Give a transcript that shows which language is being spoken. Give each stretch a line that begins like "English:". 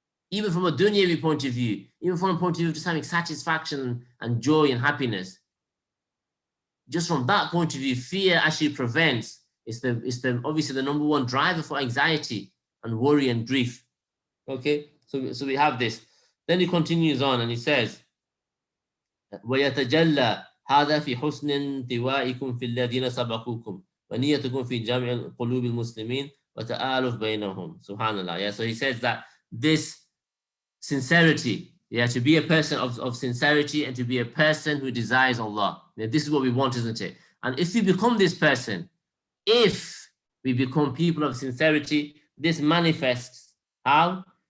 English: Even from a dunyavi point of view, even from a point of view of just having satisfaction and joy and happiness. Just from that point of view, fear actually prevents. It's obviously the number one driver for anxiety and worry and grief. Okay, so we have this.
Arabic: Then he continues on and he says, وَيَتَجَلَّى هذا في حسن انطوائكم في الذين سبقوكم ونيتكم في جمع قلوب المسلمين وتآلف بينهم. Subhanallah.
English: Yeah, so he says that this sincerity, to be a person of sincerity and to be a person who desires Allah. This is what we want, isn't it? And if we become this person, if we become people of sincerity, this manifests how?